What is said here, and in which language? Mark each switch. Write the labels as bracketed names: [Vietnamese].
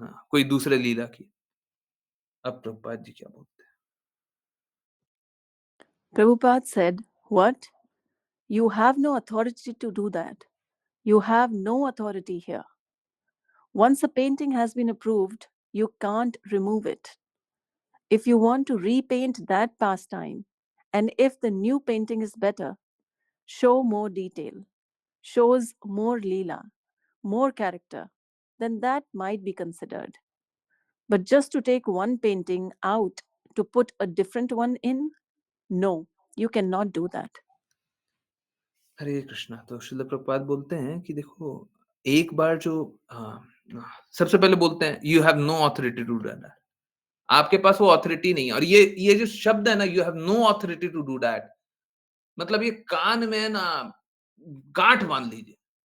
[Hindi] कोई दूसरे लीला की। अब प्रभुपाद जी क्या बोलते हैं? [English] Prabhupada said, "What? You have no authority to do that. You have no authority here. Once a painting has been approved, you can't remove it. If you want to repaint that pastime, and if the new painting is better, show more detail, shows more Leela, more character, then that might be considered. But just to take one painting out to put a different one in, no, you cannot do that." [Hindi] हरे कृष्णा। तो शिल प्रभुपाद बोलते हैं कि देखो एक बार जो सबसे पहले बोलते हैं [English] You have no authority to do that. [Hindi] आपके पास वो ऑथोरिटी नहीं है और ये जो शब्द है ना [English] you have no authority to do that [Hindi] मतलब ये कान में ना गांठ बांध लीजिए।